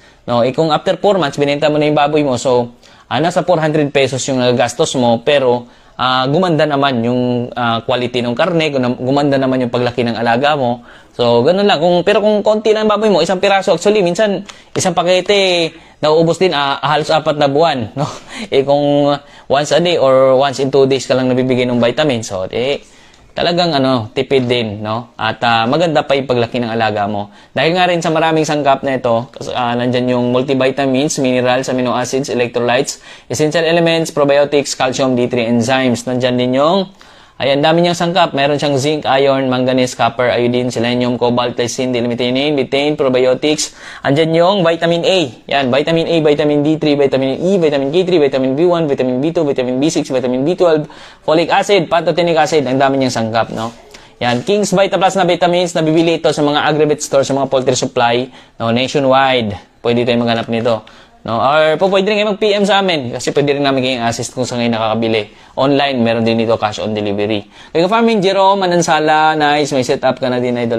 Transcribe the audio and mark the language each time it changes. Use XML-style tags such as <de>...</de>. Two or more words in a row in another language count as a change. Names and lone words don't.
<tl>No, kung after 4 months binenta mo na yung baboy mo, so nasa 400 pesos yung gastos mo, pero gumanda naman yung quality ng karne, gumanda naman yung paglaki ng alaga mo. So ganun lang. Pero kung konti lang baboy mo, isang piraso, actually minsan isang pakete nauubos din halos 4 na buwan, no? Kung</tl> <en>once a day or once in 2 days</en> <tl>ka lang nabibigay ng vitamins, so talagang tipid din, no? At maganda pa yung paglaki ng alaga mo. Dahil nga rin sa maraming sangkap na ito, nandyan yung</tl> <en>multivitamins, minerals, amino acids, electrolytes, essential elements, probiotics, calcium, D3 enzymes.</en> <tl>Nandyan din yung dami niyang sangkap. Meron siyang</tl> <en>zinc, iron, manganese, copper, iodine, selenium, cobalt, lysine, dilmethionine, betaine, probiotics.</en> <tl>Andyan yung</tl> <en>vitamin A.</en> <tl>Yan,</tl> <en>vitamin A, vitamin D3, vitamin E, vitamin K3, vitamin B1, vitamin B2, vitamin B6, vitamin B12, folic acid, pantothenic acid.</en> <tl>Ang dami niyang sangkap, no? Yan, King's Vita Plus na vitamins, nabibili ito sa mga</tl> <en>aggregate store,</en> <tl>sa mga</tl> <en>poultry supply,</en> <tl>no, nationwide. Pwede tayong maghanap nito. No, or pwede rin kayo mag-PM sa amin kasi pwede rin namin kayong assist kung saan kayo nakakabili. Online, meron din dito</tl> <en>cash on delivery.</en> <tl>Kay Ka-Farming Jerome Manansala, nice, may setup ka na din, idol.</tl>